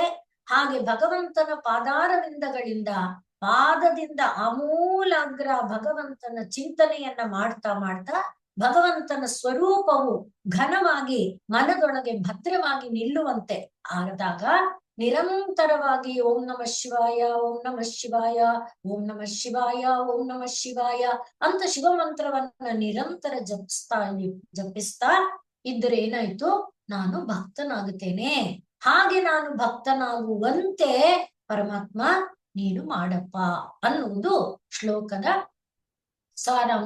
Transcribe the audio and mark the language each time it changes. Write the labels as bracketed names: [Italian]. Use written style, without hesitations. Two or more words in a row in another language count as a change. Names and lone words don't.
[Kannada] ಹಾಗೆ ಭಗವಂತನ ಪಾದಾರವಿಂದಗಳಿಂದ ಪಾದದಿಂದ ಆಮೂಲಾಗ್ರ ಭಗವಂತನ ಚಿಂತನೆಯನ್ನ ಮಾಡ್ತಾ ಭಗವಂತನ ಸ್ವರೂಪವು ಘನವಾಗಿ ಮನದೊಳಗೆ ಭದ್ರವಾಗಿ ನಿಲ್ಲುವಂತೆ ಆದಾಗ ನಿರಂತರವಾಗಿ [Sanskrit] ಓಂ ನಮಃ ಶಿವಾಯ, ಓಂ ನಮಃ ಶಿವಾಯ, ಓಂ ನಮಃ ಶಿವಾಯ, ಓಂ ನಮಃ ಶಿವಾಯ [Kannada] ಅಂತ ಶಿವಮಂತ್ರವನ್ನ ನಿರಂತರ ಜಪಿಸ್ತಾ ಇದ್ರೆ ಏನಾಯ್ತು? ನಾನು ಭಕ್ತನಾಗುತ್ತೇನೆ. ಹಾಗೆ ನಾನು ಭಕ್ತನಾಗುವಂತೆ ಪರಮಾತ್ಮ ನೀನು ಮಾಡಪ್ಪ ಅನ್ನುವುದು ಶ್ಲೋಕದ ಸಾರಾಂಶ.